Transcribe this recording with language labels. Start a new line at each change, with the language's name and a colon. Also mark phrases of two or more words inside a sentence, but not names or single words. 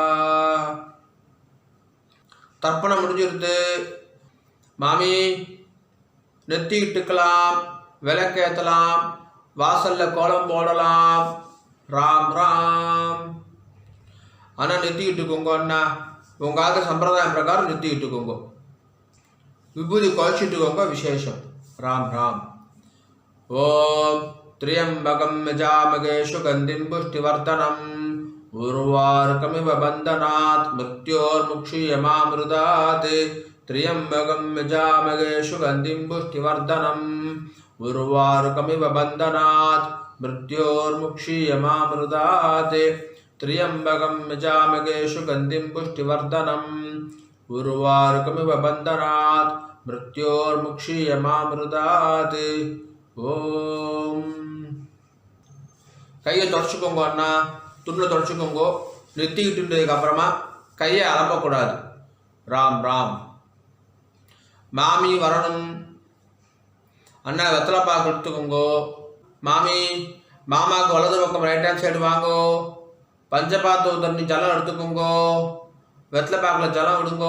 Tamil: தர்ப்பணம் முடிஞ்சிருது மாமி நெத்தி இட்டுக்கலாம் விளக்கேற்றலாம் வாசல்ல கோலம் போடலாம் ராம் ராம் ஆனால் நெத்தி இட்டுக்கோங்க அண்ணா உங்கள் ஆக சம்பிரதாயம் பிரகாரம் நெத்தி இட்டுக்கோங்க விபூதி குழச்சிட்டுக்கோங்க விசேஷம் ராம் ராம்
Sanskrit: ॐ त्र्यंबकं यजामहे सुगन्धिं पुष्टिवर्धनम् उर्वारुकमिव बन्धनात् मृत्योर्मुक्षीयमामृतात् त्र्यंबकं यजामहे सुगन्धिं पुष्टिवर्धनम् उर्वारुकमिव बन्धनात् मृत्योर्मुक्षीयमामृतात् त्र्यंबकं यजामहे सुगन्धिं पुष्टिवर्धनम् उर्वारुकमिव बन्धनात् मृत्योर्मुक्षीयमामृतात् ஓம்
Tamil: கையை தொடச்சிக்கோங்க அண்ணா துண்டில் தொடச்சிக்கோங்க நெத்திக்கிட்டுன்றதுக்கு அப்புறமா கையை அலம்பக்கூடாது ராம் ராம் மாமி வரணும் அண்ணா வெத்தலைப்பாக்கு எடுத்துக்கோங்கோ மாமி மாமாவுக்கு வலது பக்கம்
English: right hand side
Tamil: வாங்கோ பஞ்சபாத்து தண்ணி ஜலம் எடுத்துக்கோங்கோ வெத்தலை பாக்கில் ஜலம் விடுங்கோ.